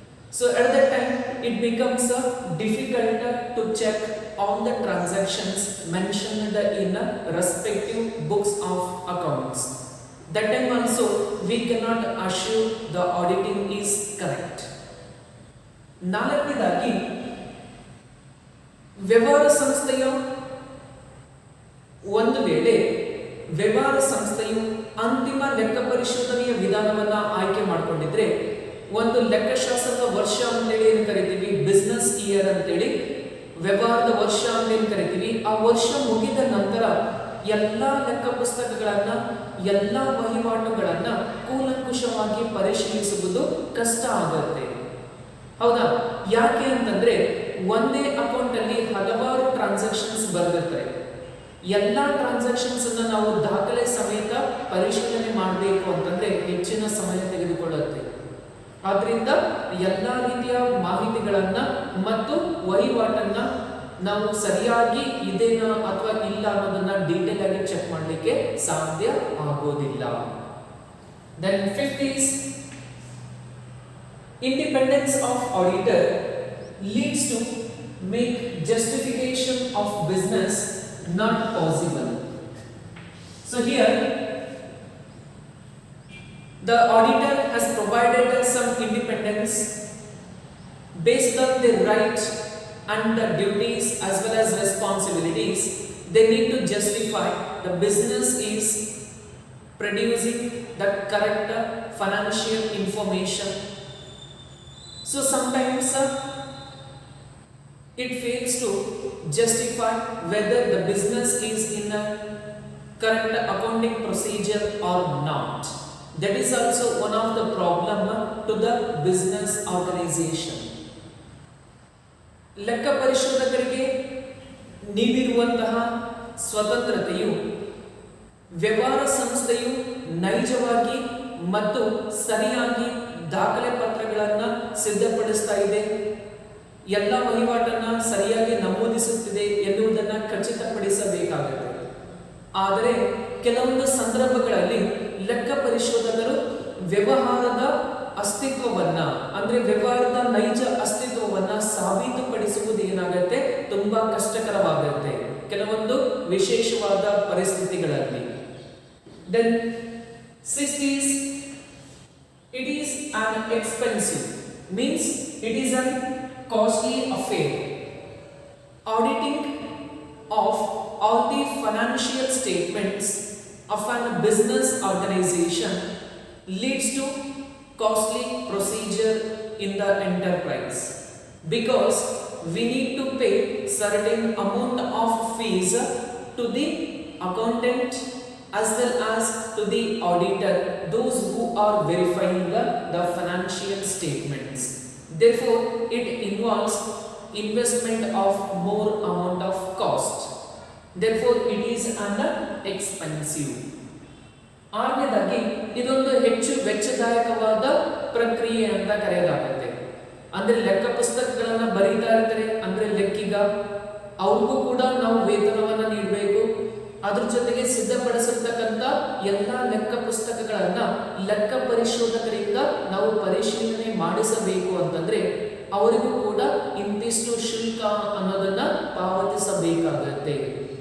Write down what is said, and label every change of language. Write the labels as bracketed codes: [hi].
[en] So at that time it becomes difficult to check all the transactions mentioned in respective books of accounts. That time also we cannot assure the auditing is correct. [kn] ನಾಲ್ಕನೇದಾಗಿ ವ್ಯವಹಾರ ಸಂಸ್ಥೆಯ ಒಂದು ವೇಳೆ ವ್ಯವಹಾರ ಸಂಸ್ಥೆಯು ಅಂತಿಮ ಲೆಕ್ಕ ಪರಿಶೋಧನೆಯ ವಿಧಾನವನ್ನ ಆಯ್ಕೆ ಮಾಡಿಕೊಂಡಿದ್ರೆ ಒಂದು ಲೆಕ್ಕಶಾಸ್ತ್ರದ ವರ್ಷ ಅಂತೇಳಿ ಏನು ಕರಿತೀವಿ, ಬಿಸ್ನೆಸ್ ಇಯರ್ ಅಂತೇಳಿ ವ್ಯವಹಾರದ ವರ್ಷ ಅಂತ ಏನು ಕರಿತೀವಿ, ಆ ವರ್ಷ ಮುಗಿದ ನಂತರ ಎಲ್ಲ ಲೆಕ್ಕ ಪುಸ್ತಕಗಳನ್ನ ಎಲ್ಲ ವಹಿವಾಟುಗಳನ್ನ ಕೂಲಂಕುಷವಾಗಿ ಪರಿಶೀಲಿಸುವುದು ಕಷ್ಟ ಆಗುತ್ತೆ. ಹೌದಾ? ಯಾಕೆ ಅಂತಂದ್ರೆ ಒಂದೇ ಅಕೌಂಟ್ ಅಲ್ಲಿ ಹಲವಾರು ಟ್ರಾನ್ಸಾಕ್ಷನ್ಸ್ ಬರೆದಿರ್ತಾರೆ. ಎಲ್ಲ ಟ್ರಾನ್ಸಾಕ್ಷನ್ಸ್ ಅನ್ನ ನಾವು ದಾಖಲೆ ಸಮೇತ ಪರಿಶೀಲನೆ ಮಾಡಬೇಕು ಅಂತಂದ್ರೆ ಹೆಚ್ಚಿನ ಸಮಯ ತೆಗೆದುಕೊಳ್ಳುತ್ತೆ. ಆದ್ರಿಂದ ಎಲ್ಲ ರೀತಿಯ ಮಾಹಿತಿಗಳನ್ನ ಮತ್ತು ವಹಿವಾಟನ್ನ ನಾವು ಸರಿಯಾಗಿ ಇದೇನಾ ಅಥವಾ ಇಲ್ಲ ಅನ್ನೋದನ್ನ ಡೀಟೇಲ್ ಆಗಿ ಚೆಕ್ ಮಾಡಲಿಕ್ಕೆ ಸಾಧ್ಯ ಆಗೋದಿಲ್ಲ. [en] Then fifth is independence of auditor leads to make justification of business not possible. So here the auditor has provided some independence based on their right and the duties as well as responsibilities. They need to justify the business is producing the correct financial information. So sometimes it fails to justify whether the business is in a correct accounting procedure or not. That is also one of the problem to the business organization. [kn] ಲೆಕ್ಕ ಪರಿಶೋಧಕರಿಗೆ ನೀಡಿರುವಂತಹ ಸ್ವತಂತ್ರತೆಯು ವ್ಯವಹಾರ ಸಂಸ್ಥೆಯು ನೈಜವಾಗಿ ಮತ್ತು ಸರಿಯಾಗಿ ದಾಖಲೆ ಪತ್ರಗಳನ್ನು ಸಿದ್ಧಪಡಿಸ್ತಾ ಇದೆ, ಎಲ್ಲ ವಹಿವಾಟನ್ನ ಸರಿಯಾಗಿ ನಮೂದಿಸುತ್ತಿದೆ ಎನ್ನುವುದನ್ನು ಖಚಿತಪಡಿಸಬೇಕಾಗುತ್ತೆ. ಆದರೆ ಕೆಲವೊಂದು ಸಂದರ್ಭಗಳಲ್ಲಿ ಲೆಕ್ಕ ಪರಿಶೋಧಕರು ವ್ಯವಹಾರದ ಅಸ್ತಿತ್ವವನ್ನ ಅಂದ್ರೆ ವ್ಯವಹಾರದ ನೈಜ ಅಸ್ತಿತ್ವವನ್ನ ಸಾಬೀತುಪಡಿಸುವುದು ಏನಾಗುತ್ತೆ, ತುಂಬಾ ಕಷ್ಟಕರವಾಗುತ್ತೆ ಕೆಲವೊಂದು ವಿಶೇಷವಾದ ಪರಿಸ್ಥಿತಿಗಳಲ್ಲಿ. [en] Then sixth is it is an expensive, means it is a costly affair. Auditing of all the financial statements of a business organization leads to costly procedure in the enterprise, because we need to pay certain amount of fees to the accountant as well as to the auditor, those who are verifying the financial statements. Therefore it involves investment of more amount of cost. Therefore it is an expensive. [kn] ಆರನೇದಾಗಿ ಇದೊಂದು ಹೆಚ್ಚು ವೆಚ್ಚದಾಯಕವಾದ ಪ್ರಕ್ರಿಯೆ ಅಂತ ಕರೆಯಲಾಗುತ್ತೆ. ಅಂದ್ರೆ ಲೆಕ್ಕ ಪುಸ್ತಕಗಳನ್ನ ಬರೀತಾ ಇರ್ತಾರೆ, ಅಂದ್ರೆ ಲೆಕ್ಕಿಗ ಅವ್ರಿಗೂ ಕೂಡ ನಾವು ವೇತನವನ್ನ ನೀಡಬೇಕು. ಅದ್ರ ಜೊತೆಗೆ ಸಿದ್ಧಪಡಿಸಿರ್ತಕ್ಕಂಥ ಎಲ್ಲಾ ಲೆಕ್ಕ ಪುಸ್ತಕಗಳನ್ನ ಲೆಕ್ಕ ಪರಿಶೋಧಕರಿಂದ ನಾವು ಪರಿಶೀಲನೆ ಮಾಡಿಸಬೇಕು ಅಂತಂದ್ರೆ ಅವರಿಗೂ ಕೂಡ ಇಂತಿಷ್ಟು ಶುಲ್ಕ ಅನ್ನೋದನ್ನ ಪಾವತಿಸಬೇಕಾಗುತ್ತೆ.